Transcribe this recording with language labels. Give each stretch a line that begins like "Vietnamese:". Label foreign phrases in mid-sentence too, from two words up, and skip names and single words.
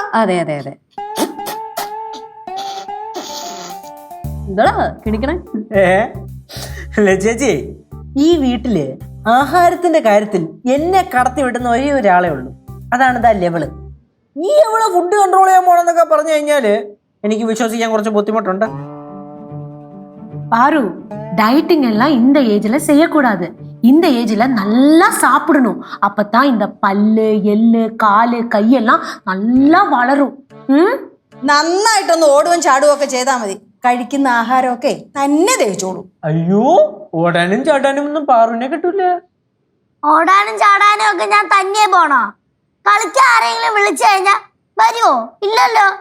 Malayalam: അതെ അതെ അതെ. എന്താ കിണിക്കണേ? ചേച്ചി, ഈ വീട്ടില് ആഹാരത്തിന്റെ കാര്യത്തിൽ എന്നെ കടത്തി വിടുന്ന ഒരേ ഒരാളെ ഉള്ളൂ. അതാണ് ഇതാ ലെവള്. ഈ എവള് ഫുഡ് കൺട്രോൾ ചെയ്യാൻ പോണെന്നൊക്കെ പറഞ്ഞു കഴിഞ്ഞാല് എനിക്ക് വിശ്വസിക്കാൻ കുറച്ച് ബുദ്ധിമുട്ടുണ്ട്.
Tamil: பாரு டயட்டிங் எல்லாம் இந்த ஏஜ்ல செய்யக்கூடாது. இந்த ஏஜ்ல நல்லா சாப்பிடணும். அப்பதான் இந்த பல்லு, எள்ளு, காலு, கையெல்லாம் நல்லா வளரும்.
Malayalam: നന്നായിട്ടൊന്ന് ഓടുകയും ചാടുകയും ഒക്കെ ചെയ്താൽ മതി. കഴിക്കുന്ന ആഹാരമൊക്കെ തന്നെ ദഹിച്ചോളൂ. അയ്യോ, ഓടാനും ചാടാനും ഒന്നും പാറുവിനെ കിട്ടൂല. ഓടാനും ചാടാനും ഒക്കെ ഞാൻ തന്നെ പോണോ? കളിക്കാൻ ആരെങ്കിലും വിളിച്ചു കഴിഞ്ഞാ വരുമോ? ഇല്ലല്ലോ.